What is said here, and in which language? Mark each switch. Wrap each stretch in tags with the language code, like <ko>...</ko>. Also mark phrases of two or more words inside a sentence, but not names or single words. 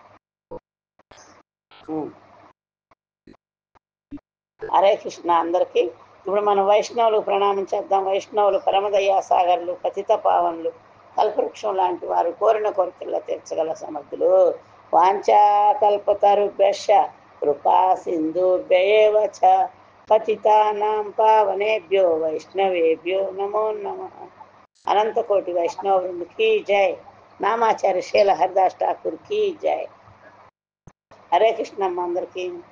<te>హరే కృష్ణ అందరికీ. ఇప్పుడు మనం వైష్ణవులకు ప్రణామం చేద్దాం. వైష్ణవులు పరమదయా సాగర్లు, పతిత పావనులు, కల్పవృక్షం లాంటి వారు, కోరిన కోరికల్లో తీర్చగల సమర్థులు.</te> <sa>వాంఛా కల్పతరుభ్యశ్చ కృపా సింధుభ్యయేవ చ పతితానాం పావనేభ్యో వైష్ణవేభ్యో నమో నమః.</sa> <te>అనంతకోటి వైష్ణవ వృంద్</te> <hi>की जय.</hi> <te>నామాచార్య శీల హరిదాస్ ఠాకూర్</te> <hi>की जय.</hi> <te>హరే కృష్ణమ్మ అందరికీ.</te>